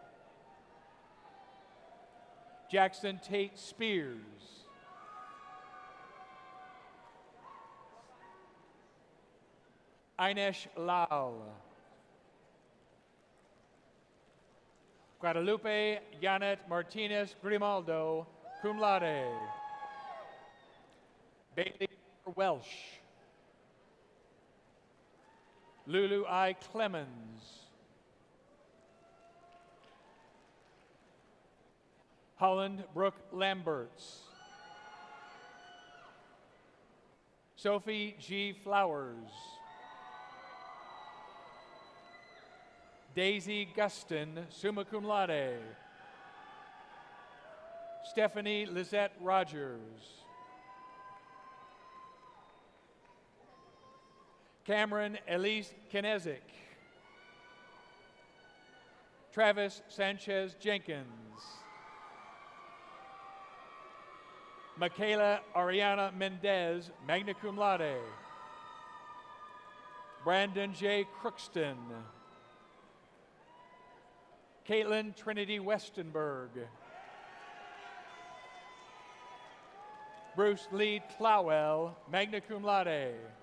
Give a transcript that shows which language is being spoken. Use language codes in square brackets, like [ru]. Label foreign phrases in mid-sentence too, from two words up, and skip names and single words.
[en] Jackson Tate Spears. Inesh Lal. Guadalupe Janet Martinez Grimaldo, [la] cum laude. [en] Bailey Welsh. Lulu I. Clemens. Holland Brooke Lamberts. Sophie G. Flowers. Daisy Guston, [la] summa cum laude. [en] Stephanie Lizette Rogers. Cameron Elise Kinezic. Travis Sanchez Jenkins. Michaela Ariana Mendez, [la] magna cum laude. [en] Brandon J. Crookston. Caitlin Trinity Westenberg. Bruce Lee Tlowell, [la] magna cum laude.